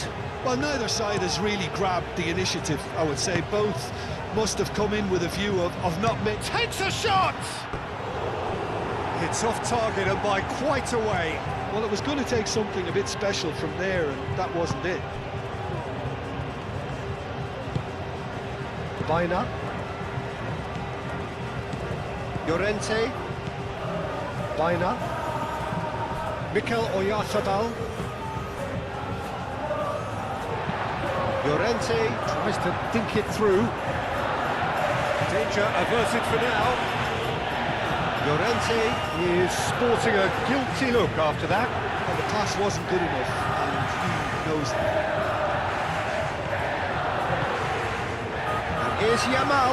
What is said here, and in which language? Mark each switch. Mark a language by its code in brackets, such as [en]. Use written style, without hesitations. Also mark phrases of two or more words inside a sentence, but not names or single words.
[en] Well, neither side has really grabbed the initiative, I would say. Both must have come in with a view of not making... Takes a shot! It's off target and by quite a way. Well, it was going to take something a bit special from there, and that wasn't it. Baina. Llorente. Baina. Mikel Oyarzabal. Llorente tries to dink it through. Danger averted for now. Llorente is sporting a guilty look after that. Well, the pass wasn't good enough, and he knows that. And here's Yamal.